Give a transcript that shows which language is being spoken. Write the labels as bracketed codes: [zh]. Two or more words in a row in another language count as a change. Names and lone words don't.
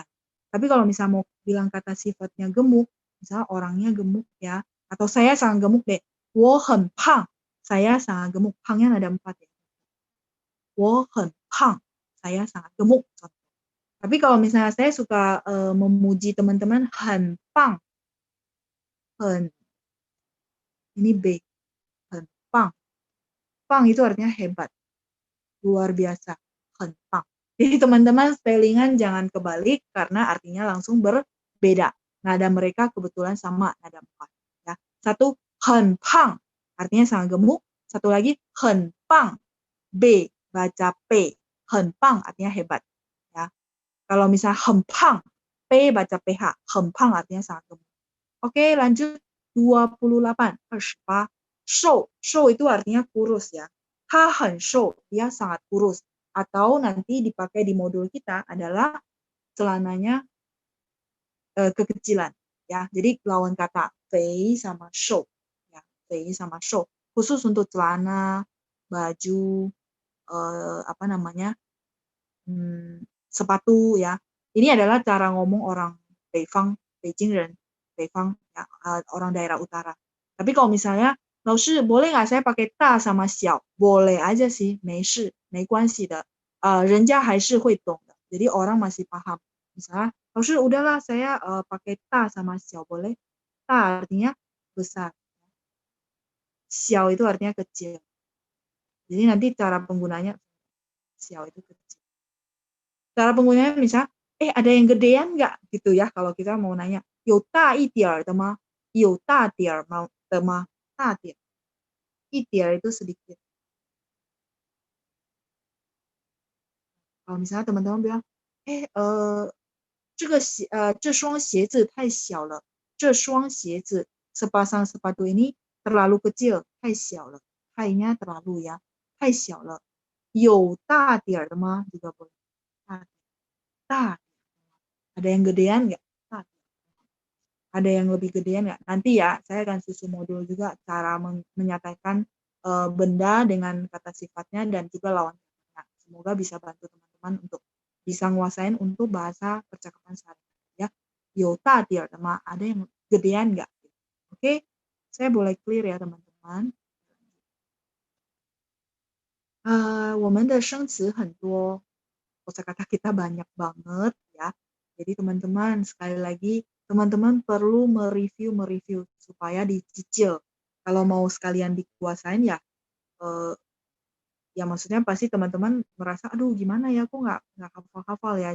[id] Tapi kalau misalnya mau bilang kata sifatnya gemuk, misalnya orangnya gemuk ya, atau saya sangat gemuk deh. [zh] 我很胖, [id] saya sangat gemuk. Pangnya ada 4 ya. [zh] 我很胖, [id] saya sangat gemuk. Tapi kalau misalnya saya suka memuji teman-teman, [zh] 很棒, [id] ini B, [zh] 很棒. [id] Pang itu artinya hebat, luar biasa, [zh] 很棒. [id] Jadi teman-teman spellingan jangan kebalik karena artinya langsung berbeda. Nada mereka kebetulan sama, nada 4. Ya. Satu, [zh] 很胖, [id] artinya sangat gemuk. Satu lagi, [zh] 很棒, B, [id] baca P. [zh] 很棒 [id] artinya hebat. Ya. Kalau misalnya [zh] 很胖, [id] P baca PH. [zh] 很胖 [id] artinya sangat gemuk. Oke, lanjut 28. 28. Shou. Shou itu artinya kurus ya. [zh] 他很瘦, [id] dia sangat kurus. Atau nanti dipakai di modul kita adalah celananya kekecilan. Ya, jadi lawan kata fei sama shou. Ya, fei sama shou. Khusus untuk celana, baju, sepatu ya. Ini adalah cara ngomong orang Beifang, Beijingren, Beifang ya, orang daerah utara. Tapi kalau misalnya, 老师 boleh nggak saya pakai 大 sama 小? Boleh aja sih, [zh] 没事, 没关系的. 人家还是会懂的. [id] Jadi orang masih paham. Misalnya, 老师 udahlah saya pakai 大 sama 小 boleh? 大 artinya besar. 小 itu artinya kecil. Jadi nanti cara penggunanya 小 itu kecil. Cara penggunanya misalnya ada yang gedean nggak? Gitu ya, kalau kita mau nanya, [zh] 有大一点儿的吗？有大点儿吗的吗？大点，一点儿 itu sedikit. [id] Kalau misalnya teman-teman bilang, [zh] 这双鞋子太小了，这双鞋子 [id] sepasang sepatu ini terlalu kecil, [zh] 太小了， [id] 太nya terlalu ya, [zh] 太小了。有大点儿的吗？ [id] juga boleh. 大，ada yang gedean nggak? Ada yang lebih gedean nggak? Nanti ya, saya akan susun modul juga cara menyatakan benda dengan kata sifatnya dan juga lawan katanya. Semoga bisa bantu teman-teman untuk bisa nguasain untuk bahasa percakapan sehari-hari ya. [zh] 有大点儿的吗? [id] Ada yang gedean nggak? Oke, saya boleh clear ya teman-teman. [zh] 我们的生词很多, [id] kosakata kita banyak banget ya. Jadi teman-teman, sekali lagi, teman-teman perlu mereview supaya dicicil. Kalau mau sekalian dikuasain ya, ya maksudnya pasti teman-teman merasa, aduh gimana ya, aku nggak hafal-hafal ya.